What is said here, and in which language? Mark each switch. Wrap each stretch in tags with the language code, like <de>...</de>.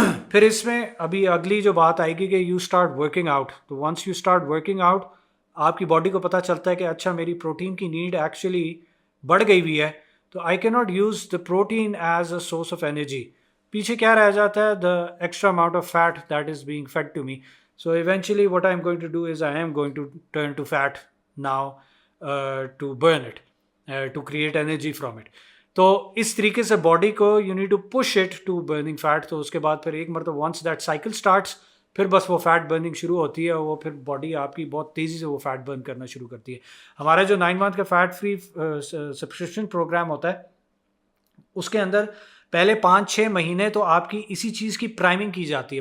<ur>پھر اس میں ابھی اگلی جو بات آئے گی کہ</ur> <en>You start working out.</en> <ur>تو</ur> <en>once you start working out</en> <ur>آپ کی باڈی کو پتہ چلتا ہے کہ اچھا میری پروٹین کی نیڈ ایکچولی بڑھ گئی ہوئی ہے، تو</ur> <en>I کی not use the protein as a source of energy.</en> <ur>پیچھے کیا رہ جاتا ہے؟</ur> <en>The extra amount of fat that is being fed to me. So eventually what I'm going to do is I am going to turn to fat now to burn it. To create energy from it.</en> <ur>تو اس طریقے سے</ur> <en>Body کو you need to push it to burning fat.</en> <ur>تو اس کے بعد پھر ایک مرتبہ</ur> <en>once that cycle starts</en> <ur>پھر بس وہ فیٹ برننگ شروع ہوتی ہے اور وہ پھر باڈی آپ کی بہت تیزی سے وہ فیٹ برن کرنا شروع کرتی ہے. ہمارا جو 9 month کا فیٹ فری سبسکرپشن پروگرام ہوتا ہے اس کے اندر پہلے 5-6 مہینے تو آپ کی اسی چیز کی پرائمنگ کی جاتی ہے.</ur>